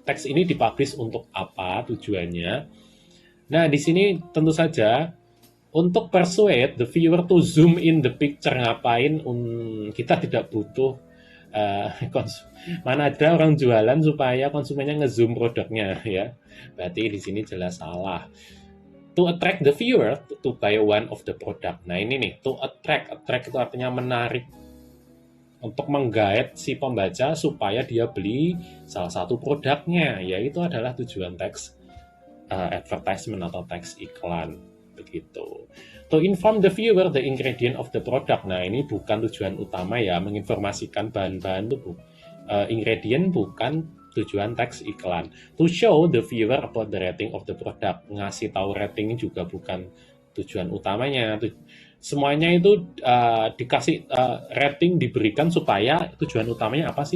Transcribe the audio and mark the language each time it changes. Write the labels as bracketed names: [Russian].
[Indonesian] Teks ini dipublish untuk apa tujuannya? Nah, di sini tentu saja untuk [English] persuade the viewer to zoom in the picture. [Indonesian] Ngapain? Kita tidak butuh mana ada orang jualan supaya konsumennya ngezoom produknya ya. Berarti di sini jelas salah. [English] To attract the viewer to buy one of the product. [Indonesian] Nah, ini nih, to attract itu artinya menarik, untuk menggait si pembaca supaya dia beli salah satu produknya. Ya, itu adalah tujuan teks advertisement atau teks iklan. Begitu. [English] To inform the viewer the ingredient of the product. [Indonesian] Nah, ini bukan tujuan utama ya, menginformasikan bahan-bahan itu ingredient bukan tujuan teks iklan. [English] To show the viewer about the rating of the product. [Indonesian] Ngasih tahu rating juga bukan tujuan utamanya. Semuanya itu dikasih rating, diberikan supaya tujuan utamanya apa sih?